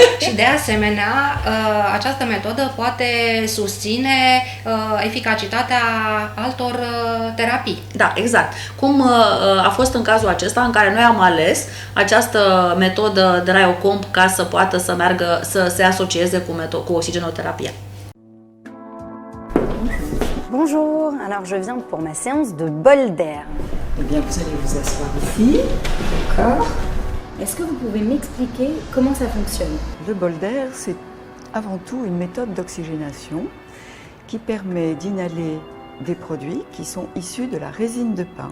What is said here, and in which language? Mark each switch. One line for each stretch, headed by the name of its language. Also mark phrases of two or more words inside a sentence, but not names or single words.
Romanian: Și de asemenea, această metodă poate susține eficacitatea altor terapii. Da, exact. Cum a fost în cazul acesta în care noi am ales această metodă de Raiocom ca să poată să meargă, să se asocieze cu oxigenoterapia.
French: Bonjour, alors je viens pour ma séance de bol d'air. Eh bien, vous allez vous asseoir ici, d'accord? Est-ce que vous pouvez m'expliquer comment ça fonctionne? Le bol d'air, c'est avant tout une méthode d'oxygénation qui permet d'inhaler des produits qui sont issus de la résine de pin.